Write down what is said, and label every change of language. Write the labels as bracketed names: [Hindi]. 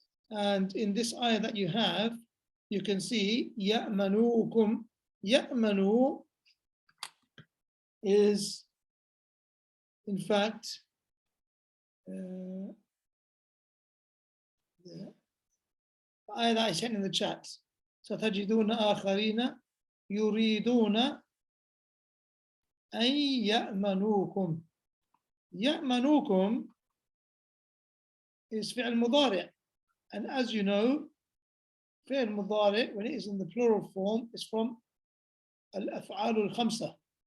[English] And in this ayah that you have, you can see ya'manukum. Ya'manu is, in fact, the ayah that I sent in the chat. [Arabic] ستجدون آخرين يريدون أن يأمنوكم. يأمنوكم is فعل مضارع. [English] And as you know, فعل مضارع, when it is in the plural form, is from الأفعال الخمسة.